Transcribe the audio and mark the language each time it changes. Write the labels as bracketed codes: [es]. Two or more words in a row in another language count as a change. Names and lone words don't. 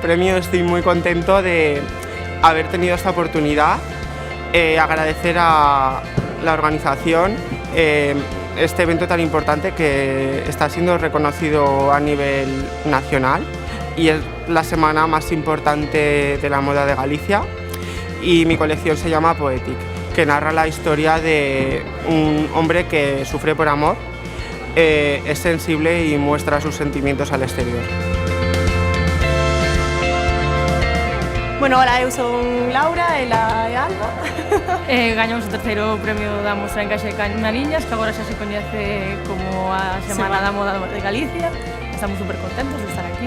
[es] premio, estoy muy contento de haber tenido esta oportunidad, agradecer a la organización este evento tan importante que está siendo reconocido a nivel nacional y es la semana más importante de la moda de Galicia y mi colección se llama Poetic, que narra la historia de un hombre que sufre por amor, es sensible y muestra sus sentimientos al exterior. [gl] Bueno, hola, eu son Laura, ela é Alba. Gañamos o terceiro premio da Mostra en Caixa de Camariñas, que agora xa se coñece como a Semana da Moda de Galicia. Estamos super contentos de estar aquí.